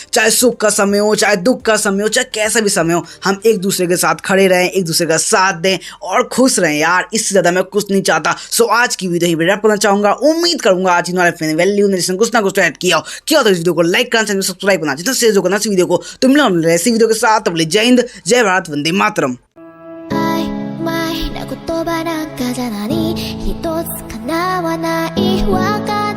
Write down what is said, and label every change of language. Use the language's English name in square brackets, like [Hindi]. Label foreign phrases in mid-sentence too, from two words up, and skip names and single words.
[Hindi] चाहे सुख का समय हो, चाहे दुख का समय हो, चाहे कैसा भी समय हो, हम एक दूसरे के साथ खड़े रहें, एक दूसरे का साथ दें और खुश रहें यार। इससे ज्यादा मैं कुछ नहीं चाहता। सो आज की वीडियो ही रैप करना चाहूंगा। उम्मीद करूंगा आज इन्होंने वैल्यू ने कुछ ना कुछ ऐड किया तो इस वीडियो को लाइक करना, [English] channel subscribe [Hindi] करना, जितना शेयर करना इस वीडियो को। तो मिलूंगा ऐसी वीडियो के साथ। तब जय हिंद, जय भारत, वंदे मातरम। [Japanese] 曖昧な言葉なんかじゃ何一つ叶わない別れ